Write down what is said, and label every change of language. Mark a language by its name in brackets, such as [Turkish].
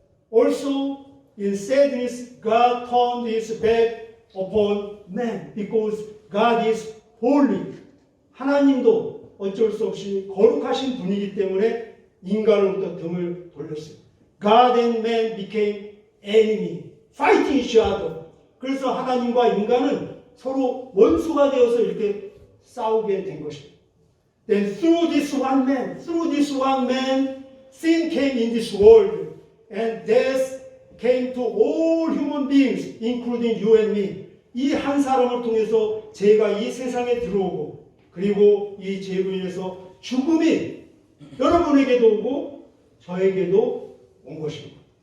[English] Also in sadness God turned his back upon man because God is holy. [Korean] 하나님도 어쩔 수 없이 거룩하신 분이기 때문에 인간으로부터 등을 돌렸어요. [English] God and man became enemy, fighting each other. [Korean] 그래서 하나님과 인간은 서로 원수가 되어서 이렇게 싸우게 된 것입니다. [English] Then through this one man, sin came in this world, and death came to all human beings, including you and me. [Korean] 이 한 사람을 통해서 죄가 이 세상에 들어오고, 그리고 이 죄로 인해서 죽음이 여러분에게도 오고 저에게도 온 것입니다.